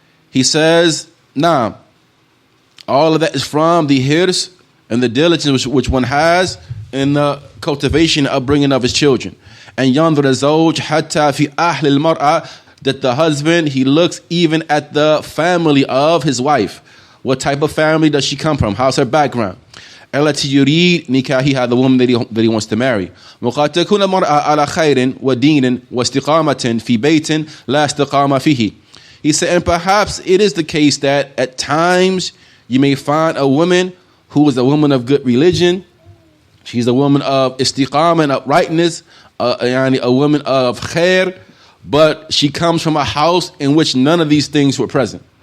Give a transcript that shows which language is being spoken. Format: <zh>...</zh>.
<en>He says, now, all of that is from the hirs and the diligence which one has in the cultivation and upbringing of his children. And</en> <ar>يَنْظُرَ الزَّوْجُ حَتَّى فِي أَهْلِ الْمَرْأَةِ,</ar> <en>that the husband, he looks even at the family of his wife. What type of family does she come from? How's her background?</en> <ar>التي يريد نكاحها,</ar> <en>the woman that he wants to marry.</en> <ar>وقد تكون المرأة على خير ودين واستقامة في بيت لا استقامة فيه.</ar> <en>He said, and perhaps it is the case that at times you may find a woman who is a woman of good religion. She's a woman of istiqamah and uprightness, a woman of khair, but she comes from a house in which none of these things were present.</en>